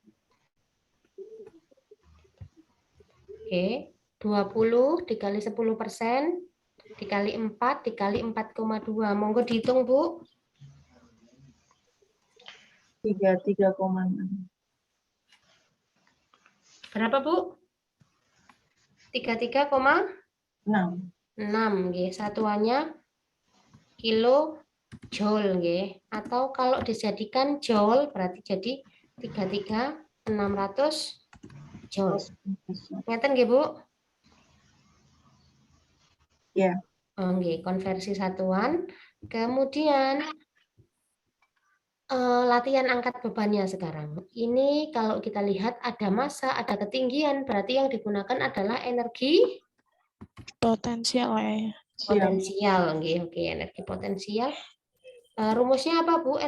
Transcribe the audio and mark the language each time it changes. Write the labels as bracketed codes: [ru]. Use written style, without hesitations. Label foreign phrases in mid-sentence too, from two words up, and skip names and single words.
[id] Oke, 20 dikali 10% dikali 4 dikali 4,2. Monggo dihitung, Bu. 33,6. Berapa, Bu? 33,6 nggih. Satuannya kilojoule nggih. Atau kalau dijadikan joule berarti jadi 33.600 joule. [jv] Ngeten nggih, Bu? [id] Ya. Oh, nggih, konversi satuan. Kemudian latihan angkat bebannya sekarang. Ini kalau kita lihat ada massa, ada ketinggian, berarti yang digunakan adalah energi Potensial ya. potensial. Oke, energi potensial. Rumusnya apa, Bu?